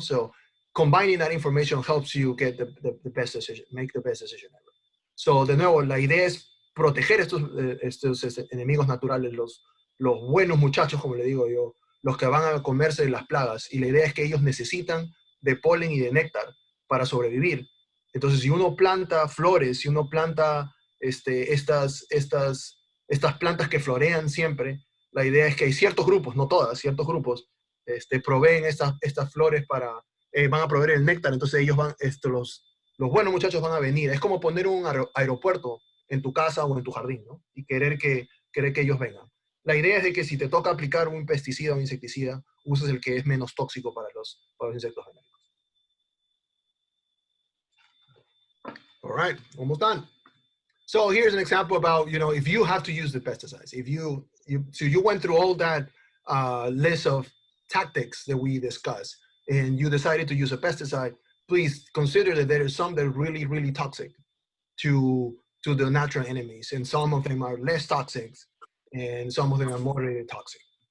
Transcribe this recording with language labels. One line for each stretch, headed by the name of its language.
English: So combining that information helps you get the best decision, make the best decision ever.
Spanish: So, de nuevo, la idea es proteger estos enemigos naturales, los buenos muchachos, como le digo yo, los que van a comerse las plagas. Y la idea es que ellos necesitan de polen y de néctar para sobrevivir. Entonces, si uno planta flores, si uno planta estas plantas que florean siempre, la idea es que hay ciertos grupos, no todas, ciertos grupos, proveen estas flores para van a proveer el néctar, entonces ellos van, los buenos muchachos van a venir. Es como poner un aeropuerto en tu casa o en tu jardín, ¿no? Y querer que ellos vengan. La idea es de que si te toca aplicar un pesticida o un insecticida, uses el que es menos tóxico para los insectos benéficos.
English: All right, almost done. So here's an example about, if you have to use the pesticides, so you went through all that list of tactics that we discussed, and you decided to use a pesticide, please consider that there are some that are really, really toxic to the natural enemies, and some of them are less toxic, and some of them are moderately toxic.